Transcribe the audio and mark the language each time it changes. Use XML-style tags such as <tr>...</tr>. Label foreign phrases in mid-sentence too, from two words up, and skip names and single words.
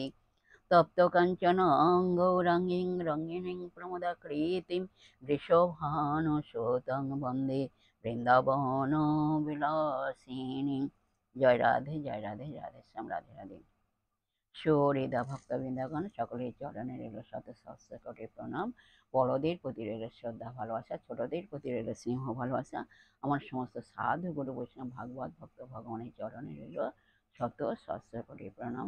<sa>तप्त काञ्चन गौराङ्गीं रङ्गिणीं प्रमदाकृतिं वृषभानुसुतं वन्दे वृन्दावनविलासिनीं।</sa> <hi>जय राधे, जय राधे, राधे श्याम, राधे राधे।</hi> <bn>সৌহৃদা ভক্তবৃন্দগণ, সকলের চরণে রইল শত সহস্র কোটি প্রণাম। বড়দের প্রতি রইল শ্রদ্ধা ভালোবাসা, ছোটদের প্রতি রইল স্নেহ ভালোবাসা। আমার সমস্ত সাধু গুরু বৈষ্ণব ভাগবত ভক্ত ভগবানের চরণে রইল শত সহস্র কোটি প্রণাম।</bn>